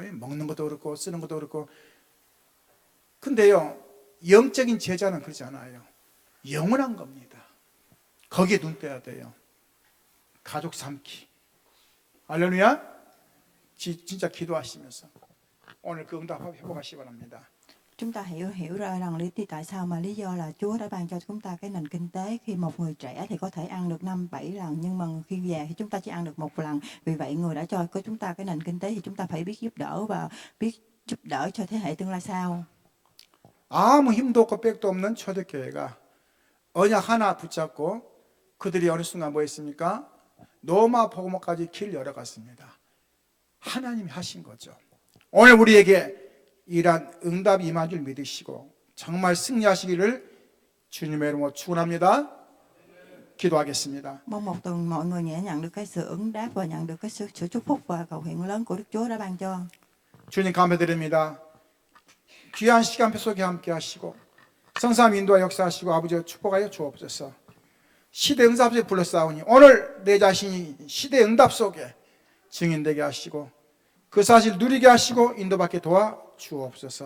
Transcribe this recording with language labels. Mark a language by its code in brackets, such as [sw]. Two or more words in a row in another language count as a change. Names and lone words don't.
[ko] 먹는 것도 그렇고 쓰는 것도 그렇고. 근데요, 영적인 제자는 그렇지 않아요. 영원한 겁니다. 거기에 눈 떼야 돼요. 가족 삼기. 할렐루야. 진짜 기도하시면서 오늘 그 응답 회복하시기 바랍니다. [vi] Chúng ta hiểu hiểu ra rằng tại sao mà lý do là Chúa đã ban cho chúng ta cái nền kinh tế, khi một người trẻ thì có thể ăn được 5-7 lần, nhưng mà khi già thì chúng ta chỉ ăn được 1 lần. Vì vậy người đã cho chúng ta cái nền kinh tế thì chúng ta phải biết giúp đỡ và biết giúp đỡ cho thế hệ tương lai sau. [ko] 아무 힘도 없고 백도 없는 초대교회가 언약 하나 붙잡고 그들이 어느 순간 뭐 했습니까? 로마 복음화까지 길 열어갔습니다. 하나님이 하신 거죠. 오늘 우리에게 이러한 응답이 임한 줄 믿으시고 정말 승리하시기를 주님의 이름으로 축원합니다. 기도하겠습니다. [vi] Mong một tuần mọi người nhận được cái sự ứng đáp và nhận được cái sự chúc phúc và cầu nguyện lớn của Đức Chúa đã ban cho. [ko] 주님 감사드립니다. 귀한 시간 속에 함께 하시고 성삼 인도와 역사하시고 아버지여 축복하여 주옵소서. 시대 응답 속에 불러싸우니 오늘 내 자신이 시대 응답 속에 증인되게 하시고 그 사실 누리게 하시고 인도받게 도와 주옵소서.